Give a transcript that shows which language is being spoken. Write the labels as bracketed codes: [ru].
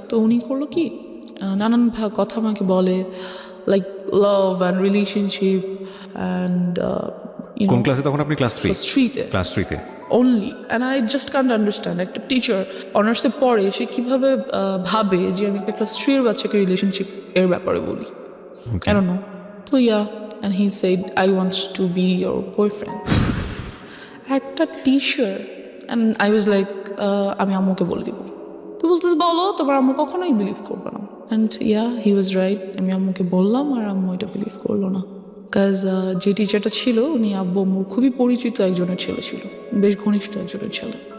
[bn] তো উনি করলো কি, নানান কথা আমাকে বলে, [en] like love and relationship and [bn] কোন ক্লাসে তখন আপনি? Class 3 class 3-তে [en] only, and I just can't understand [bn] একটা টিচার অনার্সে পড়ে সে কিভাবে ভাবে যে আমি একটা ক্লাস 3 এর বাচ্চাকে রিলেশনশিপ এর ব্যাপারে বলি। [en] I don't know. তো and he said I want to be your boyfriend. [bn] একটা teacher, [en] and I was like [bn] আমি আম্মুকে বলে দিব। তো বলতেছে বলো, তোমার আম্মু কখনোই বিলিভ করবে না। [en] and he was right, [bn] আমি আম্মুকে বললাম আর আম্মু এটা বিলিভ করলো না। কাজ যে টিচারটা ছিল উনি আব্বু আম্মুর খুবই পরিচিত একজনের ছেলে ছিল, বেশ ঘনিষ্ঠ একজনের ছেলে।